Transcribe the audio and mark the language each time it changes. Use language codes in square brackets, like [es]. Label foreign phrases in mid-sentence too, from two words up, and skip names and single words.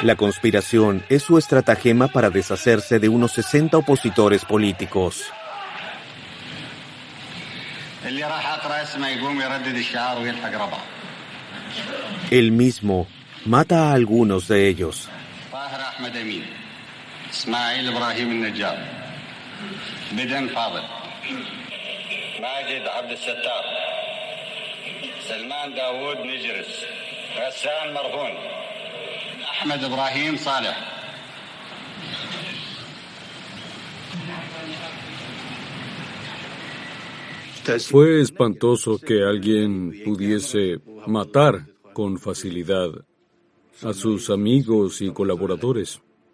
[es] La conspiración es su estratagema para deshacerse de unos 60 opositores políticos. Él mismo mata a algunos de ellos. سلمان داوود نجرس غسان مرهون أحمد إبراهيم صالح. Fue espantoso que alguien pudiese matar con facilidad a sus amigos y colaboradores.